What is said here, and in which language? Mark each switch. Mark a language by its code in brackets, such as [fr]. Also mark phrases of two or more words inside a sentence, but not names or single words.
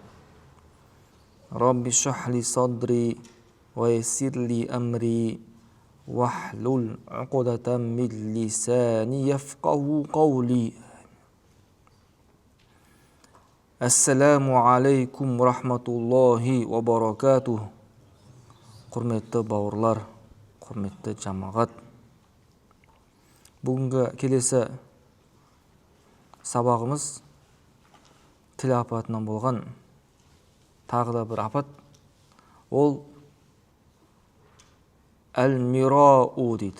[ar] رب اشرح لي صدري ويسر لي أمري واحلل عقدة من لساني يفقهوا قولي. السلام عليكم ورحمة الله وبركاته. [kk] Құрметті бауырлар, құрметті жамағат. Бүгінгі келесі сабағымыз тіл апатынан болған тағы да бір апат. Ол әл-мирау дейді.